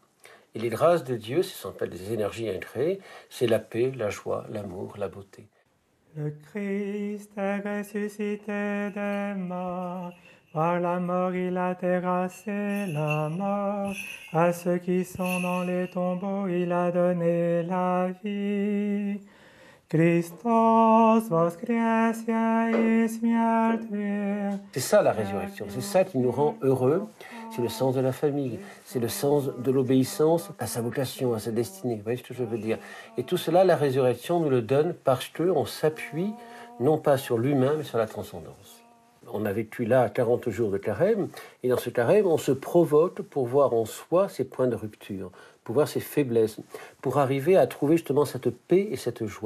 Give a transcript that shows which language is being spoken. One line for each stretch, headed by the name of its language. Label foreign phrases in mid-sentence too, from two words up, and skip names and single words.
French: Et les grâces de Dieu, ce sont des énergies incréées, c'est la paix, la joie, l'amour, la beauté. Le Christ est ressuscité des morts, par la mort il a terrassé la mort, à ceux qui sont dans les tombeaux il a donné la vie.
Church Slavic: Христос воскресе из мертвых.
French: C'est ça la résurrection, c'est ça qui nous rend heureux, c'est le sens de la famille, c'est le sens de l'obéissance à sa vocation, à sa destinée, vous voyez ce que je veux dire. Et tout cela, la résurrection nous le donne parce qu'on s'appuie non pas sur l'humain, mais sur la transcendance. On a vécu là 40 jours de carême, et dans ce carême, on se provoque pour voir en soi ses points de rupture, pour voir ses faiblesses, pour arriver à trouver justement cette paix et cette joie.